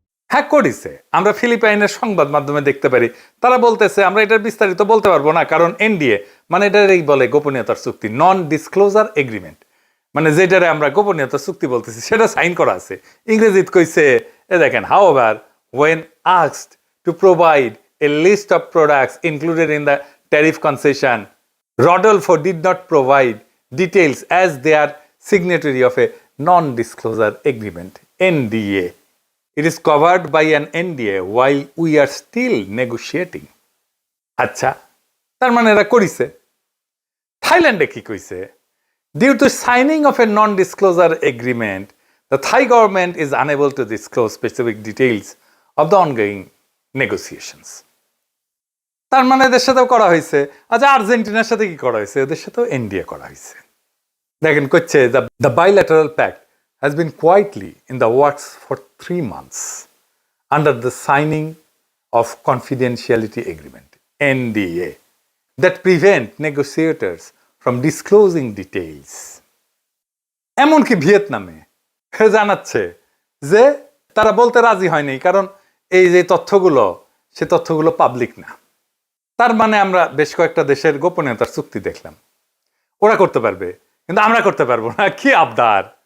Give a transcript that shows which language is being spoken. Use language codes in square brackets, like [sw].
[bn] হ্যাঁ, করেছে। আমরা ফিলিপাইনের সংবাদ মাধ্যমে দেখতে পারি, তারা বলতেছে, আমরা এটার বিস্তারিত বলতে পারবো না, কারণ এনডিএ, মানে এটাই বলে গোপনীয়তার চুক্তি, নন ডিসক্লোজার এগ্রিমেন্ট, মানে যেটারে আমরা গোপনীয়তার চুক্তি বলতেছি সেটা সাইন করা আছে। ইংরেজিতে কইছে, এ দেখেন, [en] However when asked to provide a list of products included in the tariff concession, Rodolfo did not provide details as they are signatory of a non-disclosure agreement, NDA. It is covered by an NDA while we are still negotiating. [bn] আচ্ছা, তার মানে এরা করিছে। থাইল্যান্ডে কি কইছে? [en] Due to signing of a non-disclosure agreement, the Thai government is unable to disclose specific details of the ongoing negotiations. [bn] তার মানে এদের সাথেও করা হয়েছে। আচ্ছা, আর্জেন্টিনার সাথে কি করা হয়েছে? এদের সাথেও এনডিএ করা হয়েছে। দেখেন, করছে [en] the bilateral pact has been quietly in the works for 3 months under the signing of confidentiality agreement, NDA, that prevent negotiators from disclosing details. [bn] এমনকি ভিয়েতনামে জানাচ্ছে যে তারা বলতে রাজি হয়নি, কারণ এই যে তথ্যগুলো, সে তথ্যগুলো পাবলিক না। তার মানে আমরা বেশ কয়েকটা দেশের গোপনীয়তার চুক্তি দেখলাম, ওরা করতে পারবে, কিন্তু আমরা করতে পারবো না। কি আবদার!